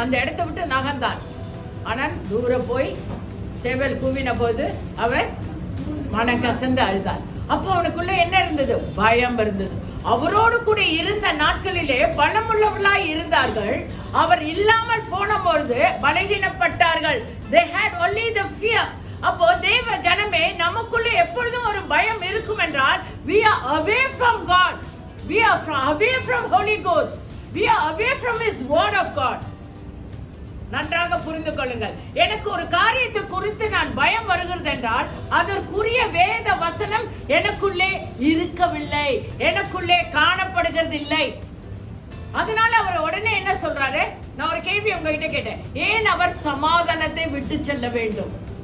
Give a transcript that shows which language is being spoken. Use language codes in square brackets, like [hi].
[ta] அந்த இடத்தை விட்டு நகர்ந்தான். ஆனால் தூர போய் சேவல் கூவின போது அவன் மன கசந்து அழுதான். அப்போ அவனுக்குள்ள என்ன இருந்தது? பயம் இருந்தது. அவரோடு கூட இருந்த நாட்களிலே பலமுள்ளவர்களாய் இருந்தார்கள். அவர் இல்லாமல் போன பொழுது பலகீனப்பட்டார்கள். [en] They had only the fear. [ta] அப்போ தேவ ஜனமே, நமக்குள்ள எப்பொழுதும் ஒரு பயம் இருக்கும் என்றால் [en] we are away from God, we are away from Holy Ghost, we are away from His Word of God. [ta] நன்றாக புரிந்து கொள்ளுங்கள். எனக்கு ஒரு காரியத்தை குறித்து நான் பயம் வருகிறது என்றால் அதற்குரிய வேத வசனம் எனக்குள்ளே இருக்கவில்லை, எனக்குள்ளே காணப்படுகிறது இல்லை. அதனால அவர் உடனே என்ன சொல்றாரு? நான் ஒரு கேள்வி உங்ககிட்ட கேட்டேன், ஏன் அவர் சமாதானத்தை விட்டு செல்ல வேண்டும்?